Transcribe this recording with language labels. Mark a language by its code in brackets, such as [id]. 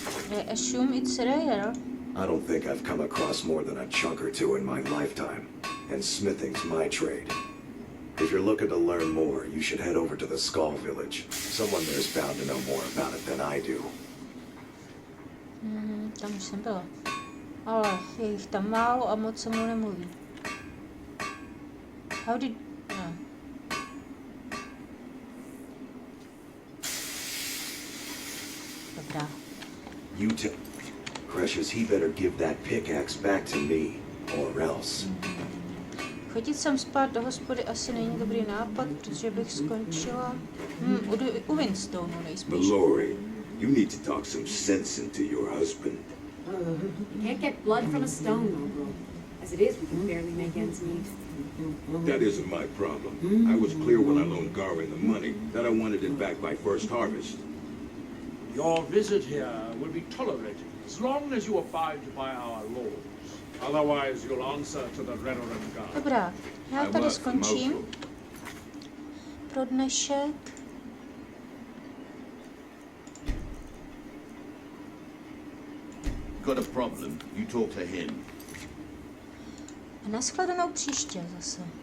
[en] I assume it's rare. I don't think I've come across more than a chunk or two in my lifetime, and smithing's my trade. If you're looking to learn more, you should head over to the Skull village. Someone there's bound to know more about it than I do. [cs] Tam už jsem byla. Ale je jich tam málo a moc se mnou nemluví. [en] How did... No. [cs] Dobrá. [en] You Precious, he better give that pickaxe back to me, or else. [cs] Chodit sem spát do hospody asi není dobrý nápad, protože bych skončila u Winstoneu nejspíš. [en] Mallory, you need to talk some sense into your husband. You can't get blood from a stone, Noble. As it is, we can barely make ends meet. That isn't my problem. I was clear when I loaned Garwin the money that I wanted it back by first harvest. Your visit here will be tolerated as long as you abide by our laws. Otherwise, you'll answer to the Reverend Guard. [cs] Dobrá, já tady skončím pro dnešek. [en] Got a problem? You talk to him. [cs] A nashledanou příště zase.